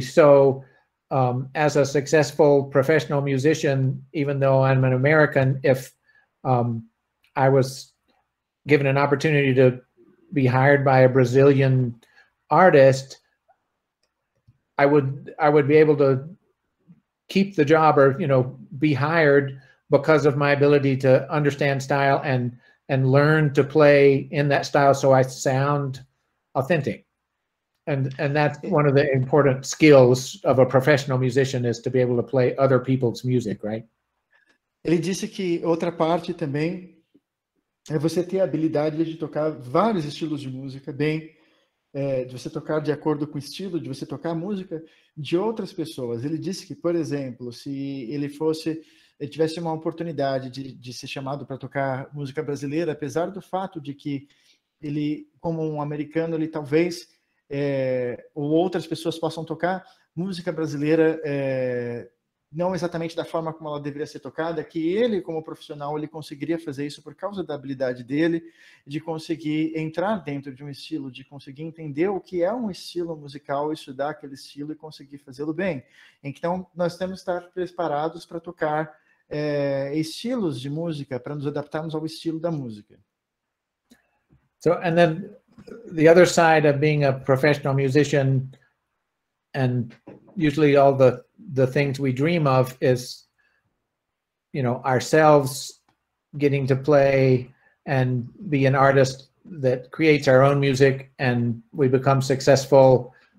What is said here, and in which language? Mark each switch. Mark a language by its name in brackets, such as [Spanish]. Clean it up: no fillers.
[English] So as a successful professional musician, even though I'm an American, if I was given an opportunity to be hired by a Brazilian artist, I would be able to keep the job, or be hired because of my ability to understand style and learn to play in that style so I sound authentic. And that's one of the important skills of a professional musician, is to be able to play other people's music, right? [Portuguese] Ele disse que outra parte também é você ter a habilidade de tocar vários estilos de música bem, de você tocar de acordo com o estilo, de você tocar música de outras pessoas. Ele disse que, por exemplo, se ele tivesse uma oportunidade de ser chamado para tocar música brasileira, apesar do fato de que ele, como um americano, ele talvez, ou outras pessoas possam tocar música brasileira não exatamente da forma como ela deveria ser tocada, que ele, como profissional, ele conseguiria fazer isso por causa da habilidade dele, de conseguir entrar dentro de um estilo, de conseguir entender o que é um estilo musical, estudar aquele estilo e conseguir fazê-lo bem. Então, nós temos que estar preparados para tocar estilos de música, para nos adaptarmos ao estilo da música. [English] So, and then the other side of being a professional musician, and usually all the things we dream of is, you know, ourselves getting to play and be an artist that creates our own music, and we become successful